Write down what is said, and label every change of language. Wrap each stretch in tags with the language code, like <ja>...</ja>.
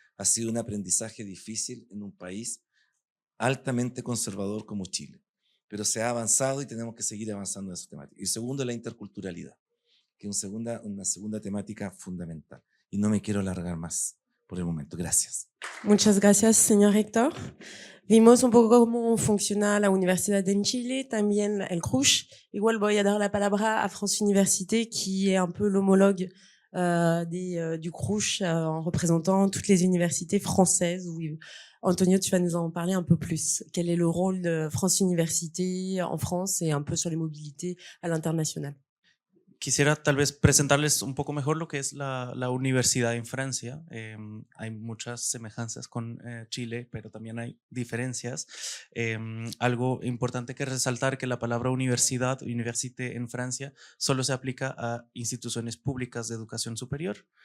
<es>Ha sido un aprendizaje difícil en un país altamente conservador como Chile, pero se ha avanzado y tenemos que seguir avanzando en esa temática. Y segundo, la interculturalidad, que es una segunda temática fundamental. Y no me quiero alargar más por el momento. Gracias. Muchas gracias, señor rector. Vimos un poco cómo funciona la universidad en Chile, también el CRUCH.</es> <fr>Igual voy a dar la palabra a France Université, qui est un peu l'homologue du CRUCH en représentant toutes les universités françaises. Où, Antonio, tu vas nous en parler un peu plus. Quel est le rôle de France Université en France et un peu sur les mobilités à l'international?</fr> <es>Quisiera tal vez presentarles un poco mejor lo que es la universidad en Francia. Hay muchas semejanzas con Chile, pero también hay diferencias. Algo importante que resaltar que la palabra universidad, université en Francia, solo se aplica a instituciones públicas de educación superior.</es>